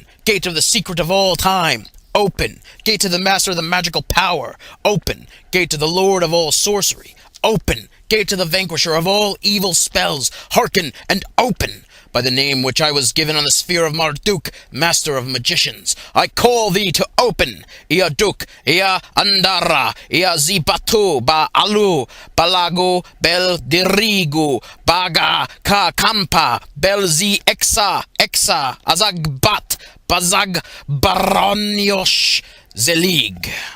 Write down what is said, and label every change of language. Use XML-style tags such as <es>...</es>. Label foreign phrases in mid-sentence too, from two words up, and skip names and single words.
<en>Gate of the secret of all time, open. Gate to the master of the magical power, open. Gate to the lord of all sorcery, open. Gate to the vanquisher of all evil spells, hearken and open. By the name which I was given on the sphere of Marduk, master of magicians, I call thee to open. Ia Duk, Ia Andara, Ia Zibatu, Ba Alu, Balago, Bel Dirigu, Baga, Ka Kampa, Bel Zi Exa, Azagbat, Bazag Baronyosh Zelig.</en>